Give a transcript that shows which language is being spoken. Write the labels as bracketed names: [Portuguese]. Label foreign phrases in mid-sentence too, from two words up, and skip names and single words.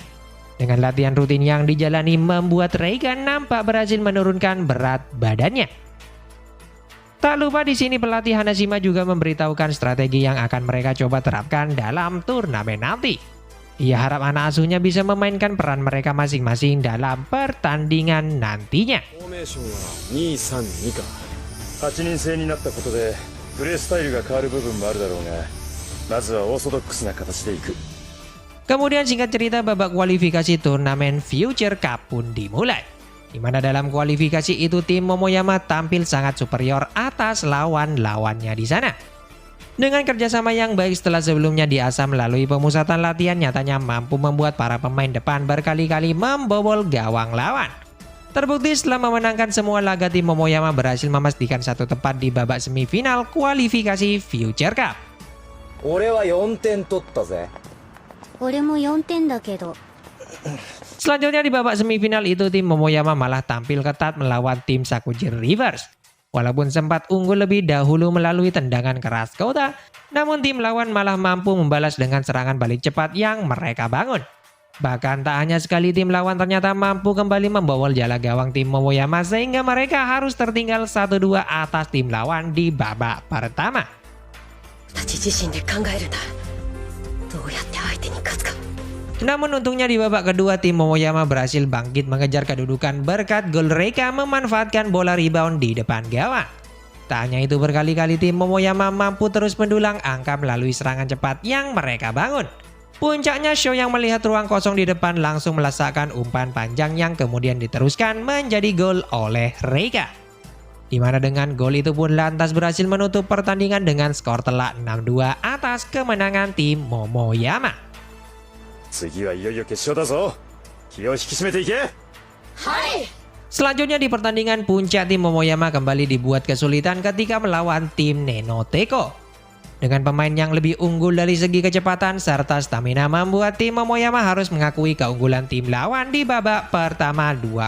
[Indonesian] Dengan latihan rutin yang dijalani membuat Reika nampak berhasil menurunkan berat badannya. Tak lupa di sini pelatih Hanashima juga memberitahukan strategi yang akan mereka coba terapkan dalam turnamen nanti. Ia harap anak asuhnya bisa memainkan peran mereka masing-masing dalam pertandingan nantinya. [Japanese] フォーメーションは232か。8人制になったことでプレースタイルが変わる部分もあるだろうが、まずはオーソドックスな形でいく。 [Indonesian] Kemudian singkat cerita babak kualifikasi turnamen Future Cup pun dimulai. Di mana dalam kualifikasi itu tim Momoyama tampil sangat superior atas lawan-lawannya di sana. Dengan kerjasama yang baik setelah sebelumnya diasah melalui pemusatan latihan, nyatanya mampu membuat para pemain depan berkali-kali membobol gawang lawan. Terbukti setelah memenangkan semua laga, tim Momoyama berhasil memastikan satu tempat di babak semifinal kualifikasi Future Cup. [Japanese] 俺は4点取ったぜ。俺も4点だけど。 [Indonesian] Selanjutnya di babak semifinal itu tim Momoyama malah tampil ketat melawan tim Sakujin Rivers. Walaupun sempat unggul lebih dahulu melalui tendangan keras Kota, namun tim lawan malah mampu membalas dengan serangan balik cepat yang mereka bangun. Bahkan tak hanya sekali, tim lawan ternyata mampu kembali membobol jala gawang tim Momoyama sehingga mereka harus tertinggal 1-2 atas tim lawan di babak pertama. [Japanese] たち自身で考えるんだ。どうやって相手に勝つか。 [Indonesian] Namun untungnya di babak kedua tim Momoyama berhasil bangkit mengejar kedudukan berkat gol Reika memanfaatkan bola rebound di depan gawang. Tak hanya itu, berkali-kali tim Momoyama mampu terus mendulang angka melalui serangan cepat yang mereka bangun. Puncaknya Show yang melihat ruang kosong di depan langsung melesakkan umpan panjang yang kemudian diteruskan menjadi gol oleh Reika. Di mana dengan gol itu pun lantas berhasil menutup pertandingan dengan skor telak 6-2 atas kemenangan tim Momoyama. [Japanese] 次はいよいよ決勝だぞ。気を引き締めていけ。 [Indonesian] Selanjutnya di pertandingan puncak, tim Momoyama kembali dibuat kesulitan ketika melawan tim Nenoteko. Dengan pemain yang lebih unggul dari segi kecepatan serta stamina membuat tim Momoyama harus mengakui keunggulan tim lawan di babak pertama 2-0.